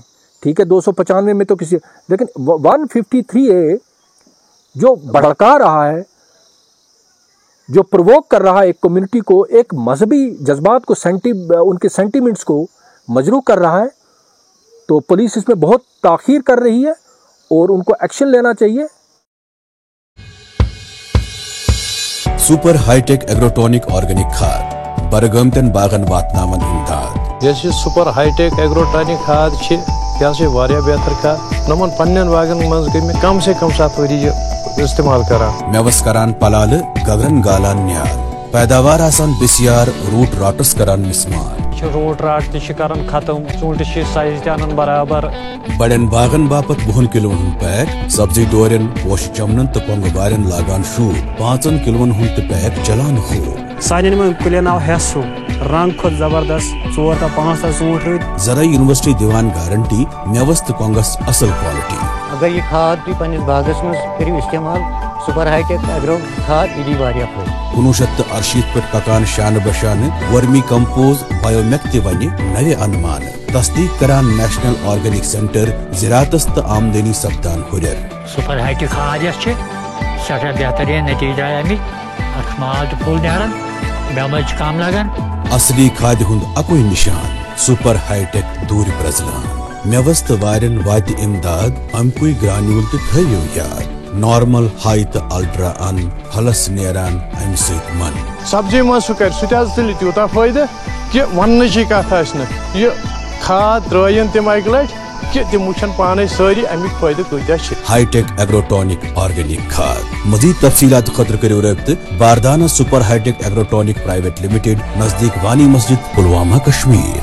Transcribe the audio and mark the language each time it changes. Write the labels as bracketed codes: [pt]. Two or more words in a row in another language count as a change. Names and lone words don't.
[ur] ٹھیک ہے 295 میں تو کسی، لیکن 153A جو بھڑکا رہا ہے، جو پرووک کر رہا ہے ایک کمیونٹی کو، ایک مذہبی جذبات کو، ان کے سینٹیمنٹس کو مجروح کر رہا ہے، تو پولیس اس میں بہت تاخیر کر رہی ہے اور ان کو ایکشن لینا چاہیے۔ [en] super high tech agrotonic organic [ks] کھاد برگامتن باغن واتناون امداد۔ یہ [en] super high tech agrotonic [ks] کھاد یہ واریاہ بہتر کھاد، نمن پنن باغن مز گئی میں کم سے کم 7 ؤری استعمال کران۔ میوس کران پلال گگرن گالان نیال، پیداوار آسان بسیار، [en] root rots [ks] کران مسمار۔ [en] root rot [ks] تہ کران ختم، ژوٗنٛٹھِس سائز تہ انان برابر۔ بڑین باغن باپت 20 کلون ہند پیک، سبزی ڈورین، پوش چمنن تو کۄنگہٕ وارین لاگان شوٗب، 5 کلون ہند تہ پیک چلان خوب۔ سانین من کُلین آو ہیسو، رنگ کھوت زبردست، 4 تا 5 تا ژوٗنٛٹھۍ روٗدۍ۔ زرعی یونیورسٹی دیوان گارنٹی میوس تو کۄنگس اصل کوالٹی۔ اگر یہ کھاد تھی پنس باغس مز کرو استعمال، [en] super high tech agro [ks] کھاد یہ دی واریاہ فائدہ۔ 1968 پہ پکان شانہ بشانہ ورمی کمپوز بایو میک تہ ونہ نوِ انمان، تصدیق کران نیشنل آرگینک سینٹر، زراعتس تو آمدنی سپدان ہرر۔ [en] super high tech [ks] کھاد یس سٹھا بہترین نتیجہ امیک، اتھ مال تہ پھول نیران، بیمار کم لگان۔ اصلی کھاد ہند اکوئی نشان، [en] super high tech [ks] دور پرزلان۔ میوس تو وارن وات امداد، امکوئی گرانیول تہ تھیو یاد۔ نارمل، ہائی تو الٹرا ان پھلس نیران ام سۭتۍ من۔ سبزی من سہ کر سہ تیل تیوتاہ فائدہ کہ ونچی کت یہ کھاد ترٲیِن تم اکہ لٹہِ کہ تم وچھن پانے ساری امیک فائدہ کۭتیاہ۔ [en] high tech agrotonic organic [ks] کھاد۔ مزید تفصیلات خاطر کرو رابطہ باردانہ سپر ہائی ٹیک ایگروٹونک پرائیویٹ لمیٹڈ، نزدیک وانی مسجد، پلوامہ، کشمیر۔